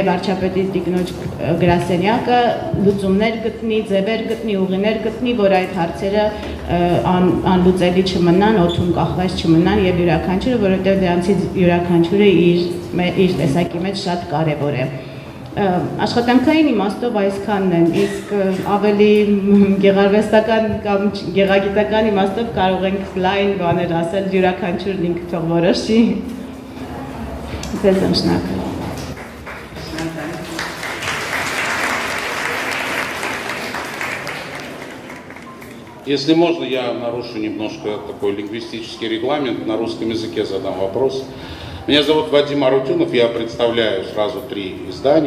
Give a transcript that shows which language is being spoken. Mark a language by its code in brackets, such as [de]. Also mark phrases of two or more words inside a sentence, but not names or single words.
[hy] վարչապետի տիկնոջ գրասենյակը լուծումներ գտնի, ձևեր գտնի, ուղիներ գտնի, որ այդ հարցերը անլուծելի չմնան, օդում կախված չմնան եւ յուրաքանչյուրը, որովհետեւ դրանցից յուրաքանչյուրը իր տեսակի մեջ շատ կարեւոր է։ Աշխատանքային իմաստով այսքանն են, իսկ ավելի գեղարվեստական կամ գեղագիտական իմաստով կարող ենք լայն բաներ ասել, յուրաքանչյուրն ինքը թող որոշի։ Ձեզ եմ շնորհակալ։ [ru] Если можно, я нарушу немножко такой лингвистический регламент, на русском языке задам вопрос. Меня зовут Вадим Арутюнов, я представляю сразу 3 издания.